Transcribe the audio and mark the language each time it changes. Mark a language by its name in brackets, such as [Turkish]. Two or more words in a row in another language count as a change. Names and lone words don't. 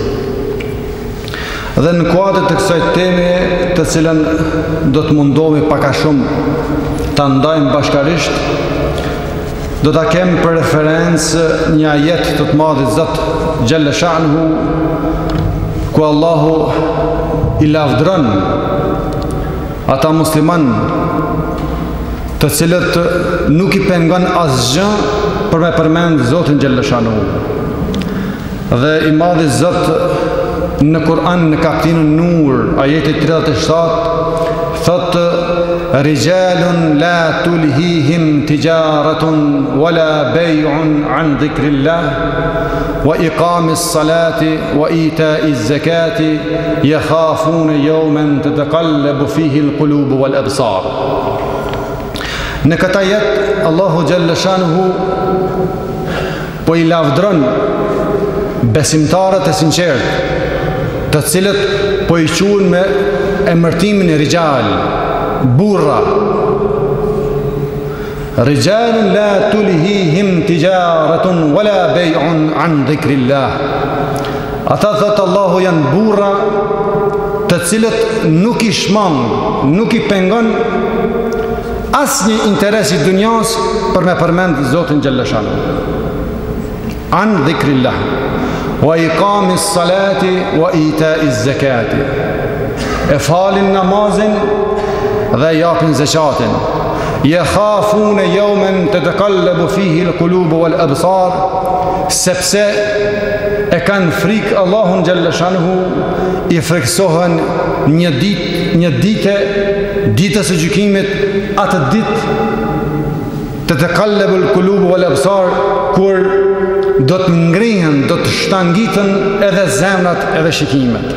[Albanian] Dhe në kuadër të kësaj teme, të cilën do të mundohemi pak a shumë ta ndajmë bashkarisht, do ta kem për referencë një ajet të të madhit Zot [Arabic] جل شأنه, [Albanian] ku Allahu i lavdron ata musliman të cilët nuk i pengon asgjë për me përmend Zotin [Arabic] جل شأنه. [Albanian] Dhe i madhi Zot në Kur'an në kapitullin Nur, ajeti 37, thotë: [Arabic] رجال لا تلهيهم تجارة ولا بيع عن ذكر الله وإقام الصلاة وإيتاء الزكاة يخافون يوما تتقلب فيه القلوب والأبصار. [Albanian] Në këta jetë, Allahu [Arabic] جل شأنه [Albanian] po i lavdron besimtarët e sinqertë, të cilët po i quhen me emërtimin e rijal, burra. [Arabic] رجال لا تلهيهم تجارة ولا بيع عن ذكر الله. [Albanian] Ata, thot Allahu, janë burra të cilët nuk i shmang, nuk i pengon asnjë interes i dunjas për me përmend Zotin [Arabic] جل شأنه. عن ذكر الله وإقام الصلاة وإيتاء الزكاة. [Albanian] E falin namazin dhe japin zakatin. [Arabic] يخافون يوما تتقلب فيه القلوب والأبصار, [Albanian] sepse e kanë frikë Allahun [Arabic] جل شأنه, [Albanian] i friksohen një ditë, ditës së gjykimit, atë ditë [Arabic] تتقلب القلوب والأبصار, [Albanian] kur do të ngrihen, do të shtangiten edhe zemrat edhe shikimet.